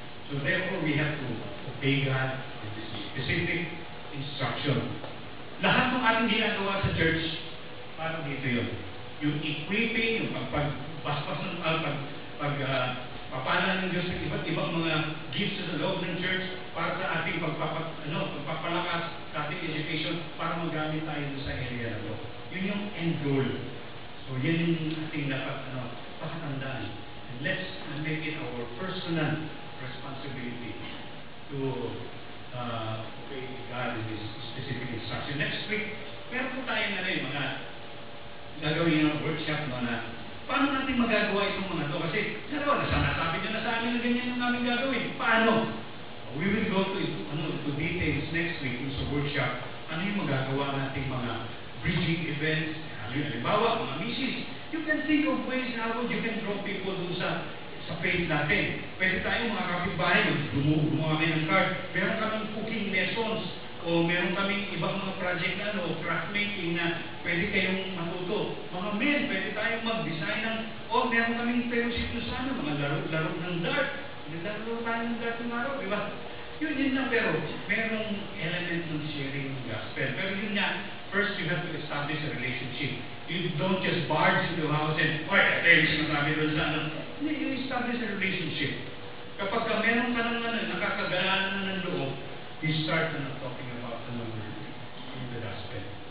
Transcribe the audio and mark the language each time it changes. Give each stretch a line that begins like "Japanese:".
English: So therefore, we have to obey God with this specific instruction.
Filipino: Lahat ng ating ginagawa sa church, parang dito yun. Yung equipping, yung pagpaspas ng pagpapala ng Diyos ng iba't ibang mga gifts sa loob ng church para sa ating pagpapalakas sa ating education para magamit tayo sa area na to. Yun yung end goal. So yan yung ating dapat pakatandaan.
English: And let's make it our personal responsibility to obey God in this specific instruction.
Filipino: Next week, meron po tayong mga gagawin ng workshop na paano natin magagawa itong mga to? Kasi nasabi nyo na sa amin na ganyan yung namin gagawin. Paano?
English: We will go to details next week sa workshop.
Filipino: Ano yung magagawa nating mga bridging events? Halimbawa, mga misis.
English: You can think of ways how you can draw people
Filipino: dun sa faith natin. Pwede tayo mga kapitbahay, gumawa kami ng card. Meron kaming cooking lessons o meron kaming ibang mga project na craft making na pwede kayong matuto. Mga men, pwede tayong mag-design o meron kaming fellowship sa mga laro ng dart. Naglalaro tayo ng dart ng araw, di ba? Yun na, pero merong element ng sharing ng gospel.
English: Pero yun nga, first you have to establish a relationship. You don't just barge into the house and,
Filipino: ito yung sinasabi doon sa
English: You establish a relationship.
Filipino: Kapag meron ka ng nakakagaan na ng loob,
English: you start talking about the gospel.